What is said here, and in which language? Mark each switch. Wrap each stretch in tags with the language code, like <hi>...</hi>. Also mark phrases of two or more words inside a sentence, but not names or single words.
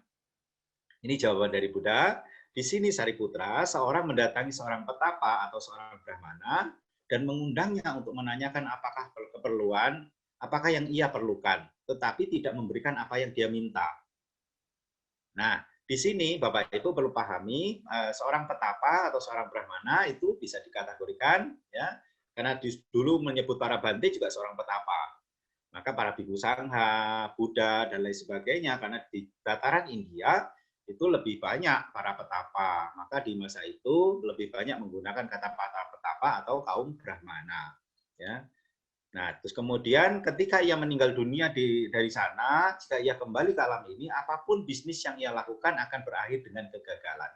<id>Ini jawaban dari Buddha. Di sini Sariputra, seorang mendatangi seorang petapa atau seorang brahmana dan mengundangnya untuk menanyakan apakah yang ia perlukan, tetapi tidak memberikan apa yang dia minta. Nah, di sini Bapak Ibu perlu pahami, seorang petapa atau seorang brahmana itu bisa dikategorikan, ya, karena dulu menyebut para Bhante juga seorang petapa. Maka para bhikkhu sangha, Buddha, dan lain sebagainya, karena di dataran India itu lebih banyak para petapa. Maka di masa itu lebih banyak menggunakan kata petapa atau kaum brahmana. Ya. Nah, terus kemudian ketika ia meninggal dunia dari sana, jika ia kembali ke alam ini, apapun bisnis yang ia lakukan akan berakhir dengan kegagalan.</id>